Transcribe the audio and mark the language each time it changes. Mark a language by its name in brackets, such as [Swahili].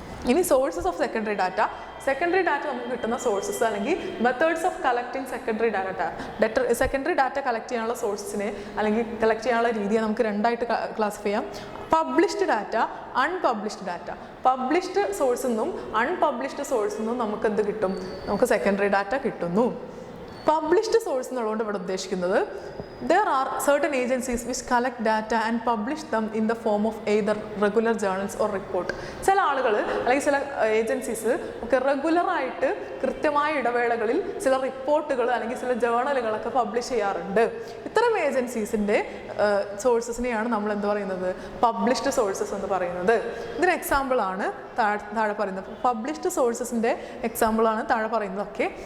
[Malayalam] ഇനി sources of secondary data. Secondary data നമുക്ക് കിട്ടുന്ന സോഴ്സസ് അല്ലെങ്കിൽ methods of collecting secondary data. Secondary data collect ചെയ്യാനുള്ള സോഴ്സിനെ അല്ലെങ്കിൽ കളക്ട് ചെയ്യാനുള്ള രീതിയെ നമുക്ക് രണ്ടായിട്ട് ക്ലാസിഫൈ ചെയ്യാം. Published data, unpublished data. Published സോഴ്സിൽ നിന്നും അൺപബ്ലിഷ്ഡ് സോഴ്സിൽ നിന്നും നമുക്ക് എന്ത് കിട്ടും, നമുക്ക് സെക്കൻഡറി ഡാറ്റ കിട്ടുന്നു. പബ്ലിഷ്ഡ് സോഴ്സ് എന്നുള്ളതുകൊണ്ട് ഇവിടെ ഉദ്ദേശിക്കുന്നത് [English] there are certain agencies which collect data and publish them in the form of either regular journals or report. [Malayalam] ചില ആളുകൾ അല്ലെങ്കിൽ ചില ഏജൻസീസ് ഒക്കെ റെഗുലറായിട്ട് കൃത്യമായ ഇടവേളകളിൽ ചില റിപ്പോർട്ടുകൾ അല്ലെങ്കിൽ ചില ജേർണലുകളൊക്കെ പബ്ലിഷ് ചെയ്യാറുണ്ട്. ഇത്തരം ഏജൻസീസിൻ്റെ സോഴ്സസിനെയാണ് നമ്മൾ എന്ത് പറയുന്നത്, പബ്ലിഷ്ഡ് സോഴ്സസ് എന്ന് പറയുന്നത്. ഇതിന് എക്സാമ്പിളാണ് താഴെ പറയുന്നത്. പബ്ലിഷ്ഡ് സോഴ്സസിൻ്റെ എക്സാമ്പിളാണ് താഴെ പറയുന്നതൊക്കെ.